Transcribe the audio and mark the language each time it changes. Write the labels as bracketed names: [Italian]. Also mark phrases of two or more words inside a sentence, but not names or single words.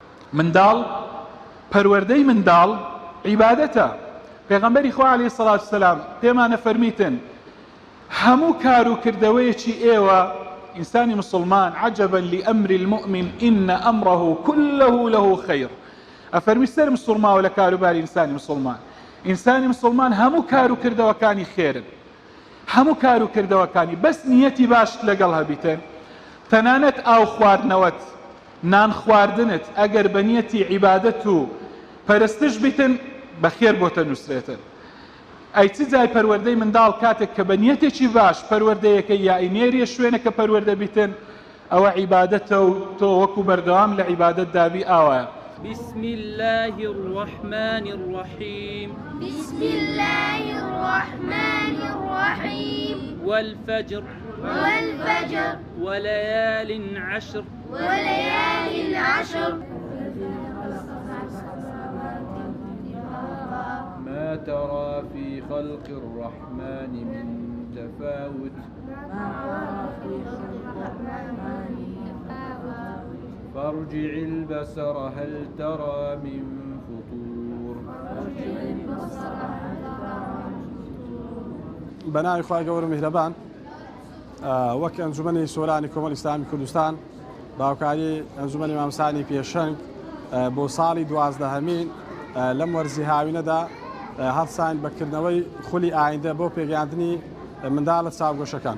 [Central Kurdish] منداڵ پەروەردەی منداڵ عیبادەتە. پێغەمبەری خوا [Arabic] عەلەیهی سەڵات وسەلام [Central Kurdish] پێمانە فەرمیتن هەموو کار و کردەوەیەکی ئێوە ئینسانی مسلمان [Arabic] عجبا لأمر المؤمن إن أمره كله له خير. [Central Kurdish] ئەفەرمی سەرم سوڕماوە لە کاروباری ئینسانی مسلمان. ئینسانی مسلمان هەموو کار و کردەوەکانی خێرن، هەموو کار و کردەوەکانی بەس نیەتی باش لەگەڵ هەبیتن. تەنانەت ئاو خواردنەوەت، نان خواردنت ئەگەر بە نیەتی عیبادەت و پەرستش بیتن بەخێر بۆتە نووسرێتن. ئەی چ جای پەروەردەی منداڵ کاتێک کە بە نیەتێکی باش پەروەردەیەکە یا ئینێریە شوێنەکە پەروەردە بیتن ئەوە عیبادەتە و تۆ وەکو بەردەوام لە عیبادەت دابی ئاوایە. [Arabic] بسم الله الرحمن الرحيم بسم الله الرحمن الرحيم والفجر والفجر وليال عشر وليال عشر ما ترى في خلق الرحمن من تفاوت فارجع البصر هل ترى من فطور [Central Kurdish] بەناوی خوای گەورە میهرەبان وەک ئەنجومەنی سۆرانی کۆمەڵی ئیسلامی کوردستان باوکاری ئەنجومەنی مامۆستانی پێشەنگ بۆ ساڵی 12هەمین لەم وەرزی هاوینەدا هەڵسان بەکردنەوەی خولی ئایندە بۆ پێگەیاندنی منداڵە چاوگۆشەکان.